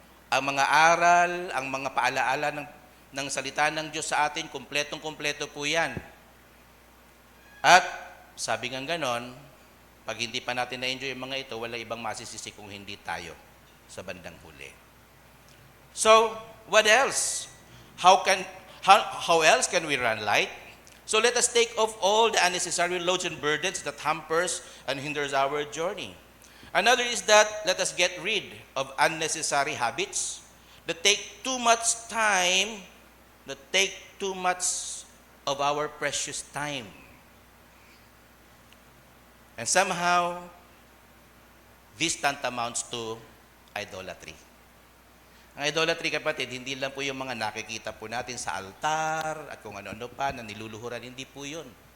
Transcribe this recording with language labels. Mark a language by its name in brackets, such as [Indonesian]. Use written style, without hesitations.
[Filipino] Ang mga aral, ang mga paalaala ng salita ng Diyos sa atin, kompletong-kompleto po yan. At sabi nga ganon, pag hindi pa natin na-enjoy yung mga ito, wala ibang masisisi kung hindi tayo sa bandang huli. [English] So, what else? How else can we run light? So let us take off all the unnecessary loads and burdens that hampers and hinders our journey. Another is that let us get rid of unnecessary habits that take too much time, that take too much of our precious time. And somehow, this tantamounts to idolatry. [Filipino] Ang idolatry, kapatid, hindi lang po yung mga nakikita po natin sa altar at kung ano-ano pa na niluluhuran, hindi po yun.